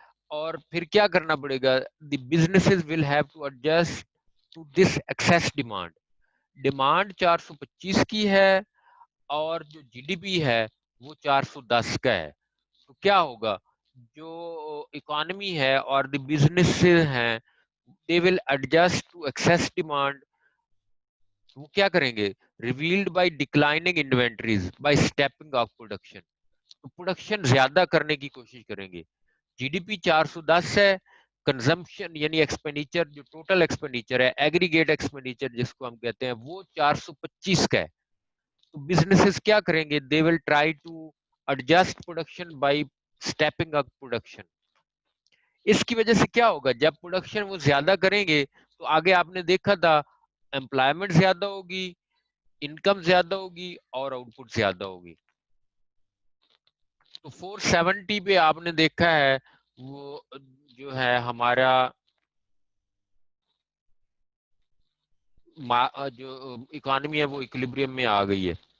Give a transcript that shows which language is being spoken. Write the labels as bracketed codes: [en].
[ur] اور پھر کیا کرنا پڑے گا؟ [en] The businesses will have to adjust to this excess demand. [ur] Demand 425 کی ہے اور جو جی ڈی پی ہے وہ 410 کا ہے. تو کیا ہوگا؟ جو اکانومی ہے اور دی بزنس ہیں [en] they will adjust to excess demand. [ur] وہ کیا کریں گے؟ [en] revealed by declining inventories by stepping up production. [ur] تو پروڈکشن زیادہ کرنے کی کوشش کریں گے. جی ڈی پی 410 ہے. کنزمپشن یعنی ایکسپینڈیچر، جو ٹوٹل ایکسپینڈیچر ہے، ایگریگیٹ ایکسپینڈیچر جس کو ہم کہتے ہیں، وہ 425 کا ہے. تو بزنسز کیا کریں گے؟ [en] they will try to adjust production by stepping up production. [ur] اس کی وجہ سے کیا ہوگا؟ جب پروڈکشن وہ زیادہ کریں گے تو آگے آپ نے دیکھا تھا امپلائمنٹ زیادہ ہوگی، انکم زیادہ ہوگی اور آؤٹ پٹ زیادہ ہوگی. تو 470 پہ آپ نے دیکھا ہے وہ جو ہے ہمارا جو اکانومی ہے وہ اکولیبریم میں آ گئی ہے.